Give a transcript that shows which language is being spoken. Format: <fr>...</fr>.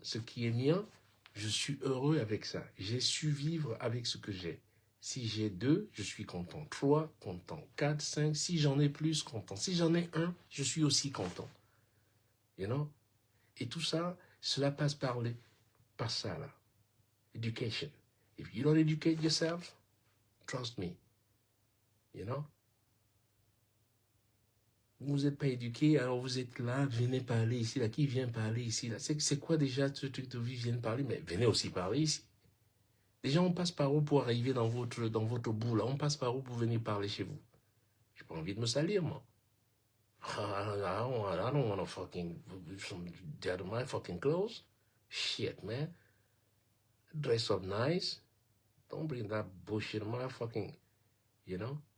<fr>Ce qui est mien, je suis heureux avec ça. J'ai su vivre avec ce que j'ai. Si j'ai 2, je suis content. 3, content. 4, 5, si j'en ai plus, content. Si j'en ai 1, je suis aussi content.</fr> <en>You know?</en> <fr>Et tout ça, cela passe par ça là.</fr> <en>Education. If you don't educate yourself, trust me. You know?</en> <fr>Vous n'êtes pas éduqué, alors vous êtes là, venez parler ici, là. Qui vient parler ici, là? C'est quoi déjà ce truc de vie, viennent parler? Mais venez aussi parler ici. Déjà, on passe par où pour arriver dans votre bout, là? On passe par où pour venir parler chez vous? J'ai pas envie de me salir, moi.</fr> <en>I don't want to fucking dead my fucking clothes. Shit, man. Dress up nice. Don't bring that bullshit in my fucking, you know?</en>